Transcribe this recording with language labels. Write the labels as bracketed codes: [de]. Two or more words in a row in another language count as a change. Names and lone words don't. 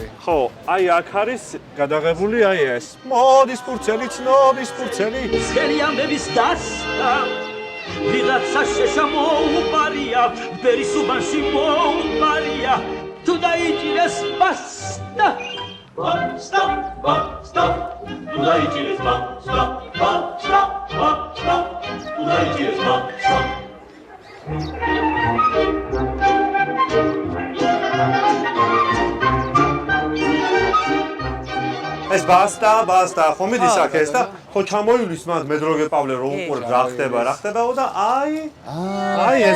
[ka] ხო, აი აქ არის გადაღებული აი ეს. მოდის ფურცელი, ცნობის ფურცელი. სქელი ამბების დასტა ვიღაცა შეშამოუპარია, ვერისუბანში მოუპარია, თუ დაიჭირეს ბასტა. ბასტა, ბასტა, თუ დაიჭირეს ბასტა, ბასტა, ბასტა, თუ დაიჭირეს ბასტა. ეს ბასტა, ხო მიდის აქ ეს და ხო ჩამოივლის მაგ მედროგე პავლე რომ უყურებ რა ხდება და აი ეს